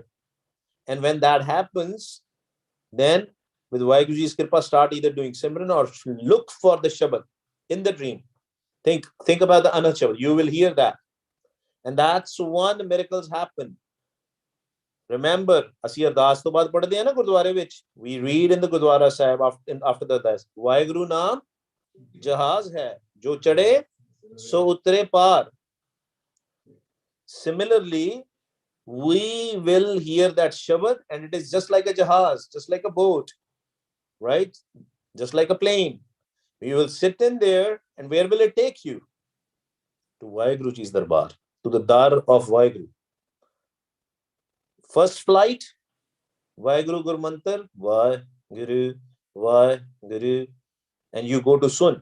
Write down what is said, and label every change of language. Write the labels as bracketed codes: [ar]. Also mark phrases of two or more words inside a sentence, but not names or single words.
[en] And when that happens, then with Vaheguruji's Kripa, start either doing Simran or look for the Shabad in the dream. Think about the Anhat Shabad. You will hear that. And that's when miracles happen. Remember, [pa] ਅਸੀਂ ਅਰਦਾਸ ਤੋਂ ਬਾਅਦ ਪੜ੍ਹਦੇ ਆ ਨਾ ਗੁਰਦੁਆਰੇ ਵਿੱਚ, [en] we read in the Gurdwara Sahib after the ardas, [pa] ਵਾਹਿਗੁਰੂ ਨਾਮ ਜਹਾਜ਼ ਹੈ ਜੋ ਚੜੇ ਸੋ ਉਤਰੇ ਪਾਰ. [en] Similarly, we will hear that Shabad and it is just like a jahaz, just like a boat, right? Just like a plane. We will sit in there, and where will it take you? To Vaheguruji's Darbar, to the Dar of Vaheguru. First flight, [pa] ਵਾਹਿਗੁਰੂ ਗੁਰੂ ਮੰਤਰ, ਵਾਹਿਗੁਰੂ, ਵਾਹਿਗੁਰੂ, [en] and you go to Sun.